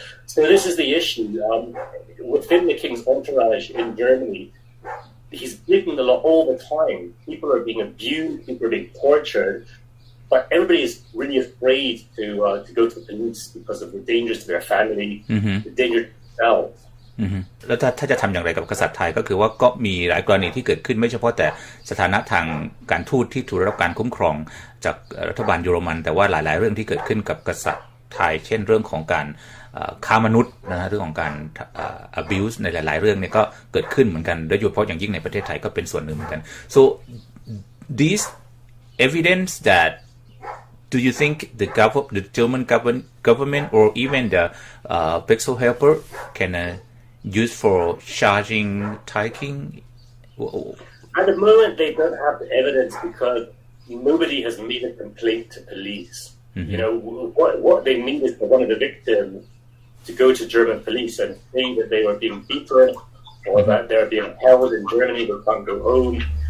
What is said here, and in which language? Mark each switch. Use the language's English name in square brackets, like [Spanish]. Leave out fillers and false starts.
[English] So this is the issue. Within the king's entourage in Germany, he's breaking the law all the time. People are being abused, people are being tortured, but everybody is really afraid to go to the police because of the dangers to their family, the danger to themselves. [Thai] แล้วถ้าจะทำอย่างไรกับกษัตริย์ไทยก็คือว่าก็มีหลายกรณีที่เกิดขึ้นไม่เฉพาะแต่สถานะทางการทูตที่ถูกได้รับการคุ้มครองจากรัฐบาลเยอรมันแต่ว่าหลายๆเรื่องที่เกิดขึ้นกับกษัตริย์ไทยเช่นเรื่องของการค้ามนุษย์นะฮะเรื่องของการ abuse ในหลายๆเรื่องเนี่ยก็เกิดขึ้นเหมือนกันโดยเฉพาะอย่างยิ่งในประเทศไทยก็เป็นส่วนหนึ่งเหมือนกัน [English] so this evidence that do you think the German government or even the Pixel helper can use for charging Thai King? At the moment, they don't have the evidence because nobody has made a complaint to police. You know, what they need is for one of the victims to go to German police and say that they were being beaten or that they're being held in Germany, they can't go home.